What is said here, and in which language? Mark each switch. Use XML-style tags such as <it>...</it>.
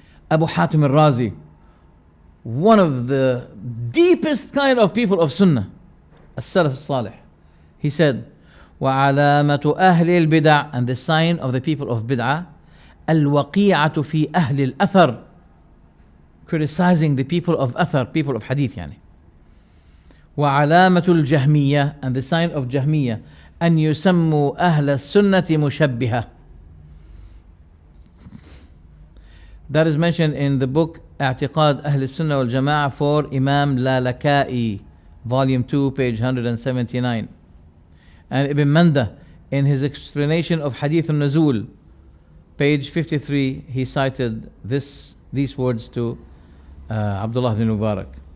<en>Abu Hatim al-Razi, one of the deepest kind of people of Sunnah, as-Salaf Salih. He said,</en> <ar>وَعَلَامَةُ أَهْلِ الْبِدْعِ,</ar> <en>and the sign of the people of bid'ah,</en> <ar>الْوَقِيعَةُ فِي أَهْلِ الْأَثَرِ,</ar> <en>criticizing the people of Athar, people of Hadith yani.</en> <ar>وَعَلَامَةُ الْجَهْمِيَّةِ,</ar> <en>and the sign of Jahmiyyah,</en> <ar>أَنْ يُسَمُّوا أَهْلَ السُنَّةِ مُشَبِّهَةً.</ar> <en>That is mentioned in the book اعتقاد أهل السنة والجماعة for Imam Lalaka'i, volume 2, page 179. And Ibn Manda, in his explanation of Hadith al-Nuzul, page 53, he cited these words to Abdullah ibn Mubarak.</en>